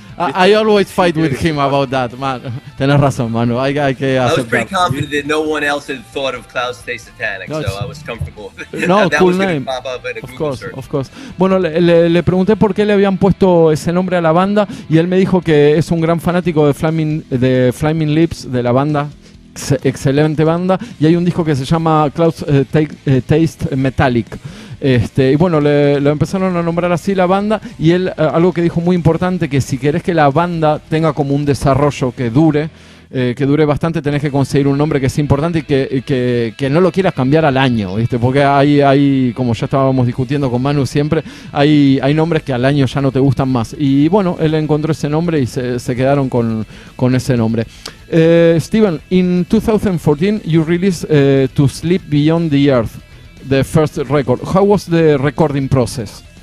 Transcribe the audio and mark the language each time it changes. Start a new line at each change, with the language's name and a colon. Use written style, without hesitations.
English: I always fight with him about that, man.
Spanish: Tenés razón, Manu. Hay que aceptar.
English: I was pretty confident that no one else had thought of TASTE SATANIC, so I was comfortable. No, that cool was name. Pop up in a Google search. Of course.
Spanish: Bueno, le pregunté por qué le habían puesto ese nombre a la banda y él me dijo que es un gran fanático de Flaming Lips, de la banda. Excelente banda, y hay un disco que se llama Clouds Taste Metallic. Y bueno, lo empezaron a nombrar así la banda, y él, algo que dijo muy importante, que si querés que la banda tenga como un desarrollo que dure bastante, tenés que conseguir un nombre que sea importante y que no lo quieras cambiar al año, ¿viste? Porque hay, como ya estábamos discutiendo con Manu siempre, hay nombres que al año ya no te gustan más. Y bueno, él encontró ese nombre y se quedaron con ese nombre.
English: Steven, in 2014 you released To Sleep Beyond the Earth, the first record. How was the recording process?